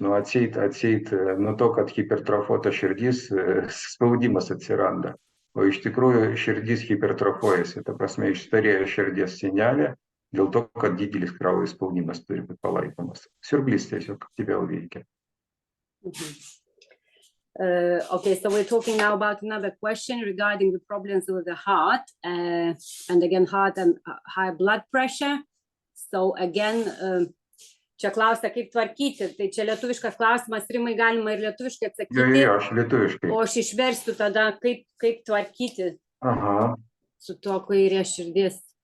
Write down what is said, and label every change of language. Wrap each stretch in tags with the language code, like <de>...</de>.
<lt>Nu, atseit, nuo to, kad hipertrofuota širdis, spaudimas atsiranda. O iš tikrųjų širdis hipertrofuojasi, ta prasme išstarėja širdies sienelė, dėl to, kad didelis kraujo spaudimas turi būti palaikomas. Siurblys tiesiog aktyviau veikia.</lt> <en>Okay, so we're talking now about another question regarding the problems with the heart, and again, heart and high blood pressure. So again,</en> <lt>čia klausia, kaip tvarkyti. Tai čia lietuviškas klausimas, Rimai, galima ir lietuviškai atsakyti. Jo, aš lietuviškai. O aš išversiu tada, kaip tvarkyti su tuo kairė širdis.</lt>